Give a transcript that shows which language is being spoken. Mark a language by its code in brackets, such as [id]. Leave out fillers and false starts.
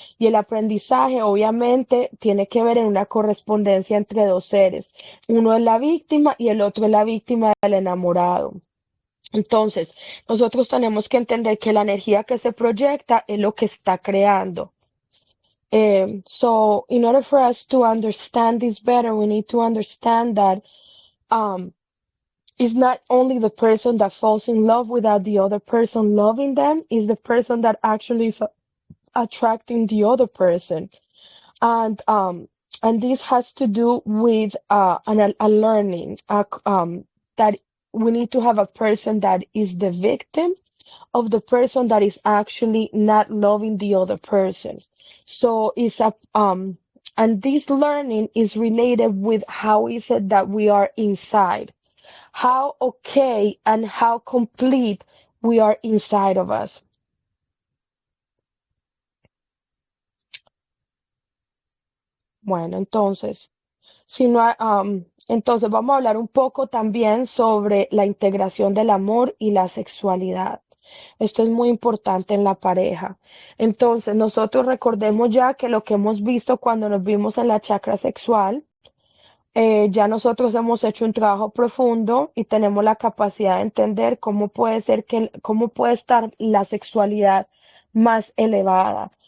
[es] Y el aprendizaje obviamente tiene que ver en una correspondencia entre dos seres. Uno es la víctima y el otro es la víctima del enamorado. Entonces, nosotros tenemos que entender que la energía que se proyecta es lo que está creando. [en] So, in order for us to understand this better, we need to understand that um, it's not only the person that falls in love without the other person loving them, it's the person that actually is attracting the other person. And this has to do with a learning that we need to have a person that is the victim of the person that is actually not loving the other person. So it's And this learning is related with how is it that we are inside, how okay and how complete we are inside of us. [es] Bueno, entonces, si no, entonces vamos a hablar un poco también sobre la integración del amor y la sexualidad. Esto es muy importante en la pareja. Entonces, nosotros recordemos ya que lo que hemos visto cuando nos vimos en la chakra sexual, ya nosotros hemos hecho un trabajo profundo y tenemos la capacidad de entender cómo puede ser cómo puede estar la sexualidad más elevada.